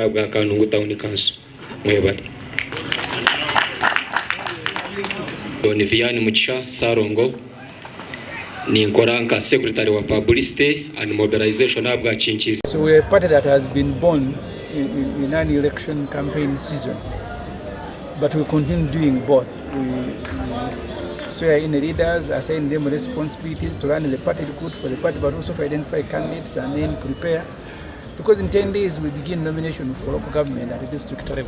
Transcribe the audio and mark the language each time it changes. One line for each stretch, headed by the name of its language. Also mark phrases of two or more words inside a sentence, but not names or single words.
Nyankole: bwa Kanungu Town Council. Mwebale. Ni Vianney Mugisha Sarongo ni nkoranka secretary wa
English: publicity and mobilization
Nyankole: abwa Chinchizi.
English: So we're a party that has been born in an election campaign season, but we continue doing both. We swear in the leaders, assign them responsibilities to run the party, recruit for the party, but also to identify candidates and then prepare. Because in 10 days we begin nomination for local government at the district level.